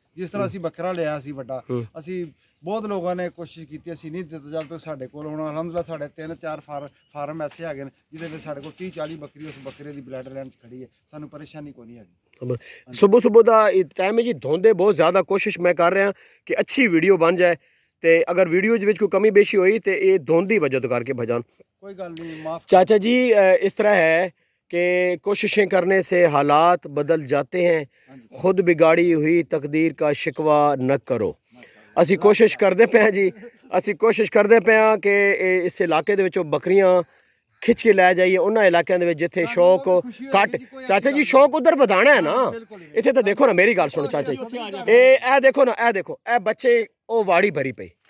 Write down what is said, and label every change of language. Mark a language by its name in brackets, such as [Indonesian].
[Punjabi] ਜਿਸ ਤਰ੍ਹਾਂ ਅਸੀਂ ਬੱਕਰਾ ਲਿਆ ਸੀ ਵੱਡਾ ਅਸੀਂ ਬਹੁਤ ਲੋਕਾਂ ਨੇ ਕੋਸ਼ਿਸ਼ ਕੀਤੀ ਅਸੀਂ ਨਹੀਂ ਦਿੱਤਾ ਜਦ ਤੱਕ ਸਾਡੇ ਕੋਲ ਹੁਣ ਅਲਹਮਦੁਲਿਲਾ ਸਾਡੇ 3-4 ਫਾਰਮ ਐਸੇ ਹੈਗੇ ਨੇ ਜਿਹਦੇ ਵਿੱਚ ਸਾਡੇ ਕੋਲ 30-40 ਬੱਕਰੀ ਉਸ ਬੱਕਰੇ ਦੀ ਬਲੱਡ ਲਾਈਨ 'ਚ ਖੜੀ ਹੈ। ਸਾਨੂੰ ਪਰੇਸ਼ਾਨੀ ਕੋਈ ਨਹੀਂ ਹੈਗੀ। ਸੁਬਹ ਦਾ ਟਾਈਮ ਹੈ ਜੀ ਧੋਂਦੇ ਬਹੁਤ ਜ਼ਿਆਦਾ ਕੋਸ਼ਿਸ਼ ਮੈਂ ਕਰ ਰਿਹਾ ਕਿ ਅੱਛੀ ਵੀਡੀਓ ਬਣ ਜਾਏ ਤੇ ਅਗਰ ਵੀਡੀਓ ਦੇ ਵਿੱਚ ਕੋਈ ਕਮੀ ਬੇਸ਼ੀ ਹੋਈ ਤੇ ਇਹ ਧੁੰਦ ਦੀ ਵਜ੍ਹਾ ਤੋਂ ਕਰਕੇ ਭਜਾਨ कोई गल नहीं माफ। [Hindi] चाचा जी इस तरह है कि कोशिशें करने से हालात बदल जाते हैं, खुद बिगाड़ी हुई तकदीर का शिकवा न करो। [Punjabi] ਅਸੀਂ ਕੋਸ਼ਿਸ਼ ਕਰਦੇ ਪਏ ਹਾਂ ਜੀ, ਅਸੀਂ ਕੋਸ਼ਿਸ਼ ਕਰਦੇ ਪਏ ਹਾਂ ਕਿ ਇਸ ਇਲਾਕੇ ਦੇ ਵਿੱਚੋਂ ਬੱਕਰੀਆਂ ਖਿੱਚ ਕੇ ਲੈ ਜਾਈਏ ਉਹਨਾਂ ਇਲਾਕਿਆਂ ਦੇ ਵਿੱਚ ਜਿੱਥੇ ਸ਼ੌਕ ਘੱਟ। ਚਾਚਾ ਜੀ ਸ਼ੌਕ ਉਧਰ ਵਧਾਣਾ ਹੈ ਨਾ, ਇੱਥੇ ਤਾਂ ਦੇਖੋ ਨਾ, ਮੇਰੀ ਗੱਲ ਸੁਣੋ ਚਾਚਾ ਜੀ, ਇਹ ਦੇਖੋ ਨਾ, ਇਹ ਦੇਖੋ ਇਹ ਬੱਚੇ ਉਹ ਵਾੜੀ ਭਰੀ ਪਈ,